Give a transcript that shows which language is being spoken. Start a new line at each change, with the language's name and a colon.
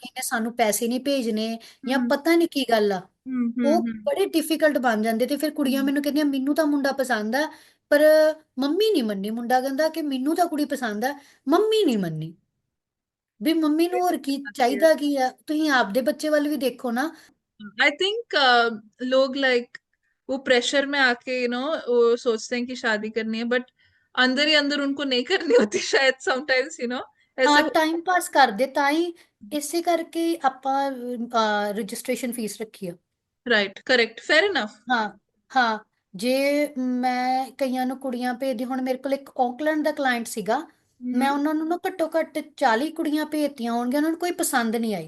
Punjabi: ਇਹਨੇ ਸਾਨੂੰ ਪੈਸੇ ਨਹੀਂ ਭੇਜਣੇ ਜਾਂ हम्म. ਪਤਾ ਨਹੀਂ ਕੀ ਗੱਲ ਆ। हम्म. ਉਹ हम्म. ਬੜੇ ਡਿਫਿਕਲਟ ਬਣ ਜਾਂਦੇ ਤੇ ਫਿਰ ਕੁੜੀਆਂ ਮੈਨੂੰ ਕਹਿੰਦੀਆਂ ਮੈਨੂੰ ਤਾਂ ਮੁੰਡਾ ਪਸੰਦ ਆ ਪਰ ਮੰਮੀ ਨਹੀਂ ਮੰਨੀ। ਮੁੰਡਾ ਕਹਿੰਦਾ ਕਿ ਮੈਨੂੰ ਤਾਂ ਕੁੜੀ ਪਸੰਦ ਆ, ਮੰਮੀ ਨਹੀਂ ਮੰਨੀ। ਵੀ ਮੰਮੀ ਨੂੰ ਹੋਰ ਕੀ ਚਾਹੀਦਾ ਕੀ ਆ। ਤੁਸੀਂ ਆਪਦੇ ਬੱਚੇ ਵੱਲ ਵੀ ਦੇਖੋ ਨਾ।
English: I think
Hindi: लोग लाइक वो प्रेशर में आके वो सोचते हैं कि शादी करनी है, बट अंदर ही अंदर उनको नहीं करनी होती शायद समटाइम्स ऐसे
Punjabi: ਹਾਂ हो. ਟਾਈਮ ਪਾਸ ਕਰਦੇ ਤਾਂ ਹੀ, ਇਸੇ ਕਰਕੇ ਹੀ ਆਪਾਂ ਰਜਿਸਟ੍ਰੇਸ਼ਨ ਫੀਸ ਰੱਖੀ ਆ।
English: Right. Correct. Fair enough.
Punjabi: ਹਾਂ ਹਾਂ। ਜੇ ਮੈਂ ਕਈਆਂ ਨੂੰ ਕੁੜੀਆਂ ਭੇਜਦੀ, ਹੁਣ ਮੇਰੇ ਕੋਲ ਇੱਕ ਔਕਲੈਂਡ ਦਾ ਕਲਾਇੰਟ ਸੀਗਾ, ਮੈਂ हम्म. ਉਹਨਾਂ ਨੂੰ ਨਾ ਘੱਟੋ ਘੱਟ 40 ਕੁੜੀਆਂ ਭੇਜਤੀਆਂ ਹੋਣਗੀਆਂ, ਉਹਨਾਂ ਨੂੰ ਕੋਈ ਪਸੰਦ ਨਹੀਂ ਆਈ।